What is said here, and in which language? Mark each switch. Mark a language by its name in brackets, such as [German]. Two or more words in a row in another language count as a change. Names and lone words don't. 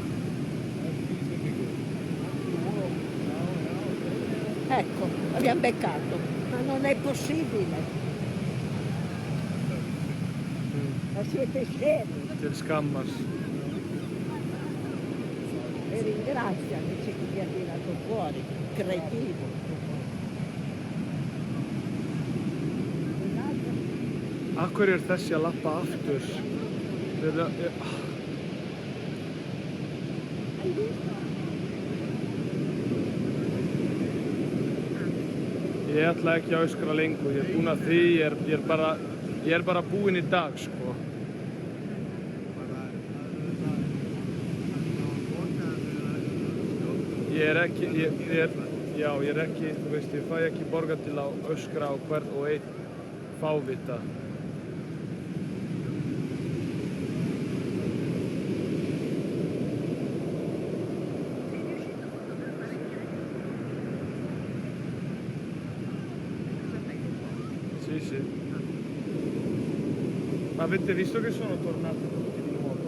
[Italian] Ecco, l'abbiamo beccato, ma non è possibile, ma siete scemi. Te scammas. E ringrazia invece che ti ha tirato fuori, cretino. [Icelandic] Akkur þessi að lappa aftur? Ég ætla ekki að öskra lengur, ég er búinn að því, ég er bara búinn í dag, sko. Ég er ekki, þú veist, ég fæ ekki borga til að öskra á hvern og einn fávita. [Italian] Sì, sì. Ma avete visto che sono tornati tutti di nuovo?